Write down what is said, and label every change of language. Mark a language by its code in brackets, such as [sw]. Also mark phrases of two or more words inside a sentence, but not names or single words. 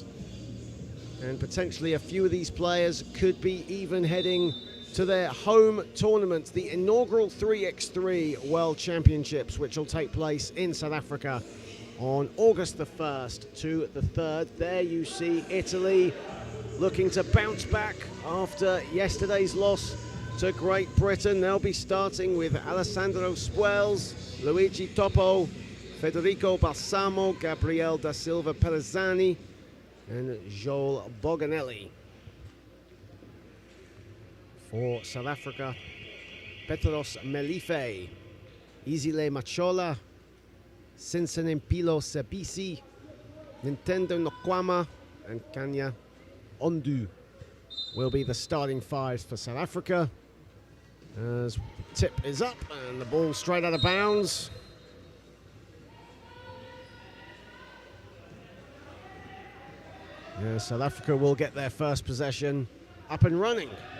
[en] And potentially a few of these players could be even heading to their home tournament, the inaugural 3x3 World Championships, which will take place in South Africa on August the 1st to the 3rd. There you see Italy looking to bounce back after yesterday's loss to Great Britain. They'll be starting with Alessandro Spuels, Luigi Topo, Federico Balsamo, Gabriel da Silva Pelezzani, and Joel Boganelli. For South Africa, Petros Melife, Izile Machola, Sensenempilo Sebisi, Nintendo Nokwama, and Kanya Ondu will be the starting 5s for South Africa. As the tip is up and the ball straight out of bounds. Yeah, South Africa will get their first possession up and running.